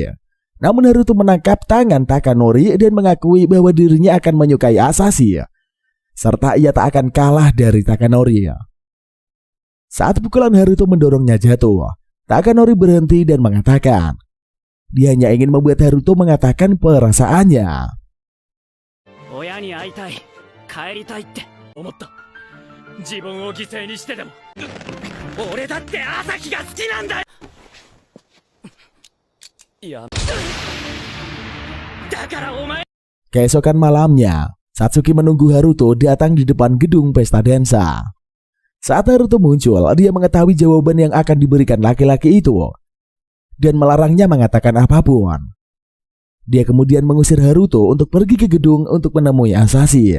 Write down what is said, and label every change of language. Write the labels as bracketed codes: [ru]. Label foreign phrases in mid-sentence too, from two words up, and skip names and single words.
[id] Namun Haruto menangkap tangan Takanori dan mengakui bahwa dirinya akan menyukai Asashi, serta ia tak akan kalah dari Takanori. Saat pukulan Haruto mendorongnya jatuh, Takanori berhenti dan mengatakan dia hanya ingin membuat Haruto mengatakan perasaannya. [ja] 親に会いたい、帰りたいって思った. 自分を犠牲にしてでも。俺だってAsahiが好きなんだ. Ya. だからお前. [id] Keesokan malamnya, Satsuki menunggu Haruto datang di depan gedung pesta dansa. Saat Haruto muncul, dia mengetahui jawaban yang akan diberikan laki-laki itu dan melarangnya mengatakan apapun. Dia kemudian mengusir Haruto untuk pergi ke gedung untuk menemui Asashi.